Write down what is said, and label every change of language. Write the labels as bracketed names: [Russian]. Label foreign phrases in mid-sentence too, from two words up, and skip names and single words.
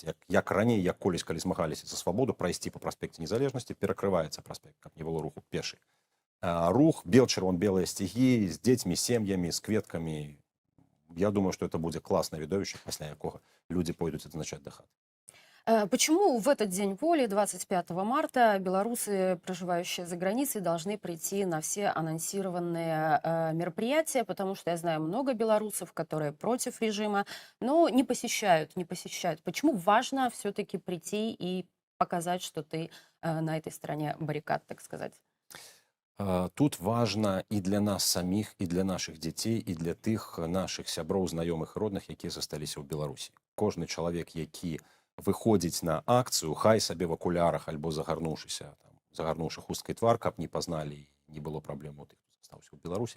[Belarusian] Як раней, як колісь, калі змагаліся за свабоду, прайсці па праспекце Незалежнасці, перакрываецца праспект, каб не было руху пешы. Рух, бел-чырвон-белыя сцягі, з дзецьмі, сем'ямі, з кветкамі. Я думаю, што это будзе класнае відовішча, пасля якога людзі пойдуць адзначаць да хаты. [Russian] Почему в этот день воли, 25 марта, белорусы, проживающие за границей, должны прийти на все анонсированные мероприятия? Потому что я знаю много белорусов, которые против режима, но не посещают. Почему важно все-таки прийти и показать, что ты на этой стороне баррикад, так сказать? [Belarusian] Тут важна і для нас саміх, і для наших дзяцей, і для тых нашых сяброў, знаёмых і родных, якія засталіся ў Беларусі. Кожны чалавек, які выходзіць на акцыю, хай сабе в акулярах альбо загарнуўшы хусткай твар, каб не пазналі, не было праблем у тых, хто застаўся ў Беларусі.